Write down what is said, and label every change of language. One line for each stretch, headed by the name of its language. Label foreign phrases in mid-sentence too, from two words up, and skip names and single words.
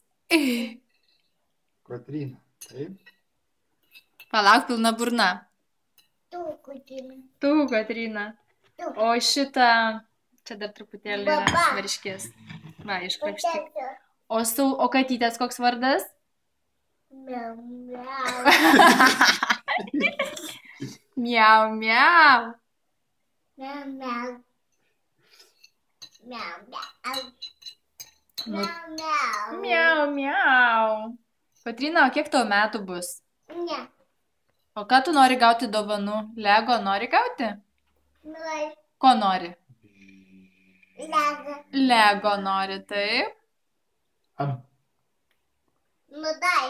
Lithuanian: Kotryna. Taip. Palauk, pilna burna. Tu, Kotryna. Tu, Kotryna. Tu. O šitą... Čia dar truputėlį yra Baba. varškės. Va, iškrapštyk.
English: Potato.
Lithuanian: O katytės koks vardas? Miau, miau. Miau, miau. Miau, miau. Miau, miau. Nu, Miau, miau. miau, miau. Kotryna, o kiek tau metų bus? Ne. O ką tu nori gauti dovanų? Lego nori gauti? Nori. Ko nori? Lega. Lego nori, taip. Nudai.